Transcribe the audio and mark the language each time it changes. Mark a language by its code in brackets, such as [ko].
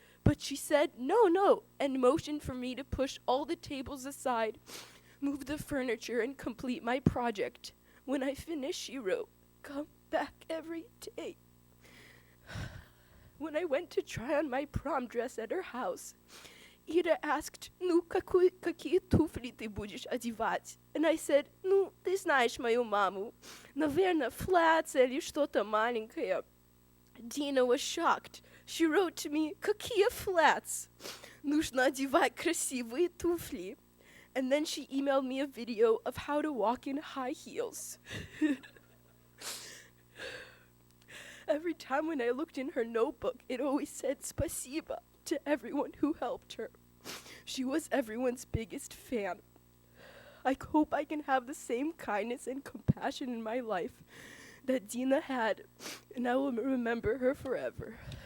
[en] But she said, no, and motioned for me to push all the tables aside, move the furniture, and complete my project. When I finished, she wrote, "Come back every day." When I went to try on my prom dress at her house, Ida asked, [ru] "Ну, какие туфли ты будешь одевать?" [en] And I said, [ru] "Ну, ты знаешь мою маму. Наверное, flats или что-то маленькое." [en] Dina was shocked. She wrote to me, [ru] "Какие [en] flats? [ru] Нужно одевать красивые туфли." [en] And then she emailed me a video of how to walk in high heels. Every time when I looked in her notebook, it always said [ru] "Спасибо" [en] to everyone who helped her. She was everyone's biggest fan. I hope I can have the same kindness and compassion in my life that Dina had, and I will remember her forever.